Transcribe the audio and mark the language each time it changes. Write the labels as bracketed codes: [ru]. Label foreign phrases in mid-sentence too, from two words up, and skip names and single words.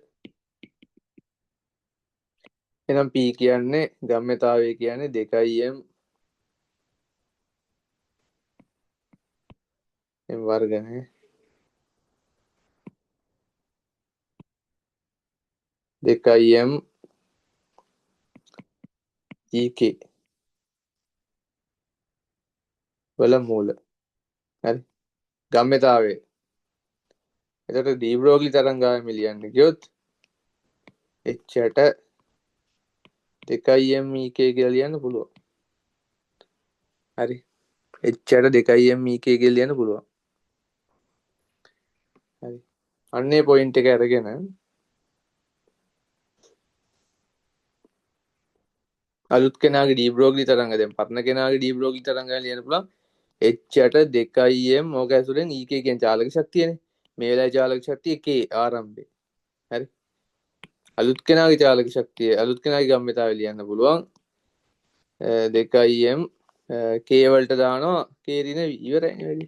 [si] එහෙනම් p කියන්නේ ගම්‍යතාවය කියන්නේ 2m m වර්ගනේ 2m ek වල මූල. හරි. ගම්‍යතාවය. එතකොට डी ब्रोगली තරංගාවම ලියන්න ගියොත් h යට 2m ek කියලා ලියන්න පුළුවන්. හරි. h යට 2m ek කියලා ලියන්න පුළුවන්. හරි. අන්නේ පොයින්ට් එක අරගෙන අලුත් කෙනාගේ डी ब्रोगली තරංග දැන් පරණ කෙනාගේ डी ब्रोगली තරංගය ලියන්න පුළුවන් h යට 2m ඕක ඇතුලෙන් ek කියන චාලක ශක්තියනේ. මේ වෙලාවේ චාලක ශක්තිය k ආරම්භය. හරි. අලුත් කෙනාගේ චාලක ශක්තිය අලුත් කෙනාගේ ගම්‍යතාවය ලියන්න පුළුවන් 2m k වලට දානවා k ඍණ ඉවරයි වැඩි.